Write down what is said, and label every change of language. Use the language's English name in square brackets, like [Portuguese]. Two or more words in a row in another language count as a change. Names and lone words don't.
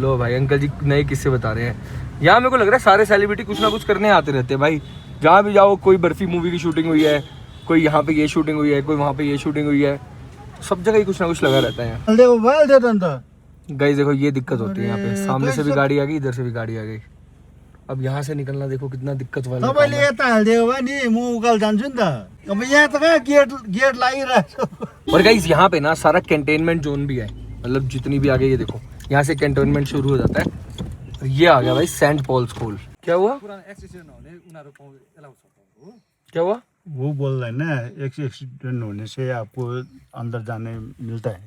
[Hindi] लो भाई, अंकल जी नए किस्से बता रहे हैं। यहाँ मेरे को लग रहा है सारे सेलिब्रिटी कुछ ना कुछ करने आते रहते हैं भाई। जहाँ भी जाओ, कोई बर्फी मूवी की शूटिंग हुई है, कोई यहाँ पे ये शूटिंग हुई है, कोई वहाँ पे ये शूटिंग हुई है, सब जगह ही कुछ ना कुछ लगा रहता है। गाइस देखो ये दिक्कत होती है यहाँ पे, सामने से भी गाड़ी आ गई, इधर से भी गाड़ी आ गई। अब यहाँ से निकलना देखो कितना दिक्कत वाला काम [Nepali] तपाईँले [Hindi] है। [Nepali] यता हालिदियो भने म उकाल जान्छु नि त। अब यहाँ त कहाँ गेट लागिरहेको छ। [Hindi] और गाइस यहाँ पे ना सारा कंटेनमेंट जोन भी है, मतलब जितनी भी आगे ये देखो यहाँ से कंटेनमेंट शुरू हो जाता है। और ये आ गया भाई सेंट पॉल स्कूल। क्या हुआ? क्या हुआ? वो बोल रहे ना एक्सीडेंट होने से आपको अंदर जाने मिलता है।